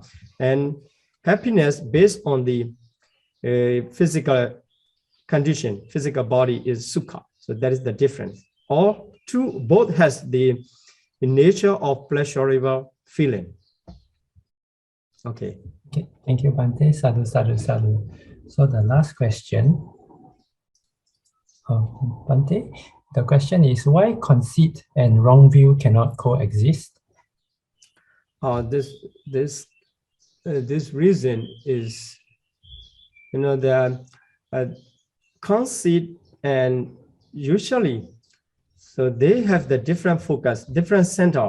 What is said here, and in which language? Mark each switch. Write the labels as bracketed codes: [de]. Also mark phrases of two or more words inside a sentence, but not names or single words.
[en] And happiness based on the physical condition, physical body is Sukha. So that is the difference. All two, both has the nature of pleasurable feeling. Okay. Okay, thank you, [pi] Bhante. Sadhu, sadhu, sadhu. [en] So the last question, Bhante, the question is, why conceit and wrong view cannot coexist? This reason is, the conceit and usually, so they have the different focus, different center.